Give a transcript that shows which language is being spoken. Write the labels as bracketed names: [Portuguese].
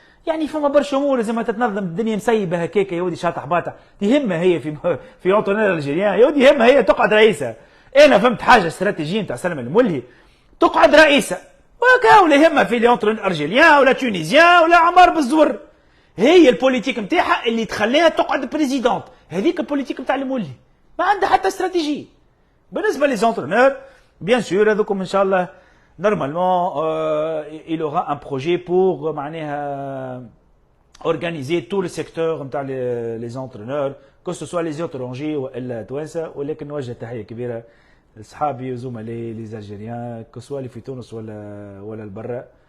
[Arabic] يعني فما برشا امور لازم تتنظم، الدنيا مسيبه هكاك يا ودي شاطح باطح، يهمها هي في اونترونور الجيريان يا ودي يهمها هي تقعد رئيسه. انا فهمت حاجه استراتيجيه نتاع سلمى المولي تقعد رئيسه، وكا ولا يهمها في اونترونور ارجيليان ولا تونيزيان ولا عمار بالزور، هي البوليتيك نتاعها اللي تخليها تقعد بريزيدونت، هذيك البوليتيك نتاع المولي ما عندها حتى استراتيجيه. بالنسبه لي زونترونور بيان سور هذوكم ان شاء الله [French] normalement il aura un projet pour معناها organiser tout le secteur نتاع les entraîneurs que ce soit les étrangers [Arabic] والا توانسه. ولكن نوجه تحيه كبيره لاصحابي وزملائي لي زالجيريان كو سوا اللي في تونس ولا البرا.